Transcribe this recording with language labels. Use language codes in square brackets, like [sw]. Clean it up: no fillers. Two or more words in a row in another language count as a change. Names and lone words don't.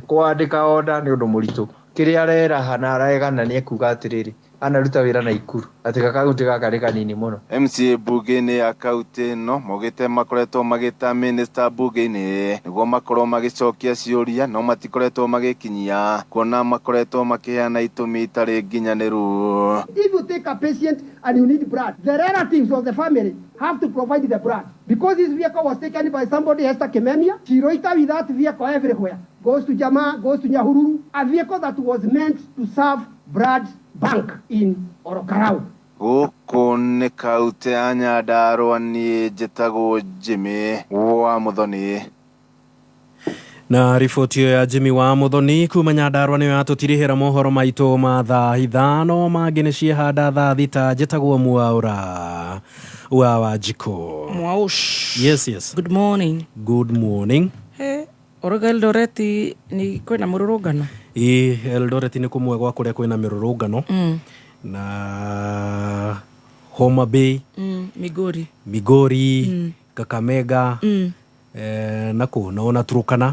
[ki] Kwandĩka order nĩ ũndũ mũritũ. Kĩrĩa areraha na aregana nĩ ekuga atĩrĩrĩ anaruta wĩra Naikuru ati kaunti gaka rĩ kanini mũno. MCA bunge-inĩ ya kaunti ĩno maugĩte makoretwo magĩta minista bunge-inĩ nĩguo makorwo magĩcokia ciũria no matikoretwo magĩkinyia kuona makoretwo makĩheana itũmi itarĩ nginyanĩru. [en] If you take a patient and you need blood, the relatives of the family have to provide the blood because this vehicle was taken by somebody Esther Kimemia. She loitered with that vehicle everywhere goes to Jama, goes to Nyahururu, a vehicle that was meant to serve Brad Bank in Orokarau. [ki] Gũkũ nĩ kaũntĩ ya Nyandarua, niĩ njĩtagwo Jimmy wa Muthoni. Na riboti ya Jimmy wa Muthoni kuma Nyandarua nĩyo yatũtirihĩra mohoro maitũ ma thaa 5 mangĩ nĩ ciehanda thaa 6. Njĩtagwo Mwaura wa Wanjikũ. Mwaush. [en] Yes. Good morning. Good morning. [ki] Oroga Eldoret ni kwĩna mũrũrũngano? Eldoret nĩ kũmwe gwa kũrĩa kwĩna mĩrũrũngano. Na Homa Bay, Migori, Kakamega, na ona Turkana.